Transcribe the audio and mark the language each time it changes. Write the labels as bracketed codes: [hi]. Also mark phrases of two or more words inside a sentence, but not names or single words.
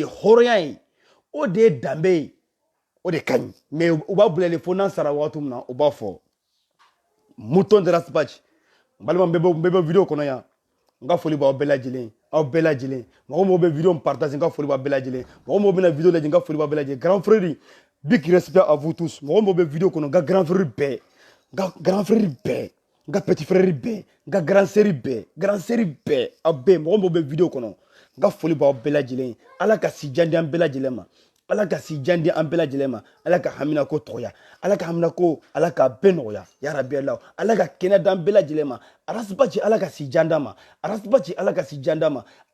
[bm] hɔrɔnya ye o de ye danbe ye o de ka ɲi mais u b'a bilali fo n'an sara waati min na u b'a fɔ [fr] mouton de [bm] Arasbachi n balima n bɛ bɔ video kɔnɔ yan n ka foli b'aw bɛɛ lajɛlen mɔgɔ bɛ video partager n ka foli b'aw bɛɛ lajɛlen mɔgɔ bɛna video lajɛ n ka foli b'aw bɛɛ lajɛlen [fr] grand frère [en] big respect [fr] à vous tous [bm] mɔgɔ bɛ video kɔnɔ n ka [fr] grand frère [bm] bɛɛ n ka [fr] petit frère [bm] bɛɛ n ka [fr] grand sœur [bm] bɛɛ aw bɛɛ mɔgɔ bɛ video kɔnɔ n ka foli b'aw bɛɛ lajɛlen ala ka si jan di an bɛɛ lajɛlen ma ala ka si jan di an bɛɛ lajɛlen ma ala ka hamina ko tɔgɔya ala ka bɛɛ nɔgɔya [ar] يا ربي [bm] ala ka kɛnɛ d'an bɛɛ lajɛlen ma Arasbachi ala ka si jan d'a ma Arasbachi ala ka si jan d'a ma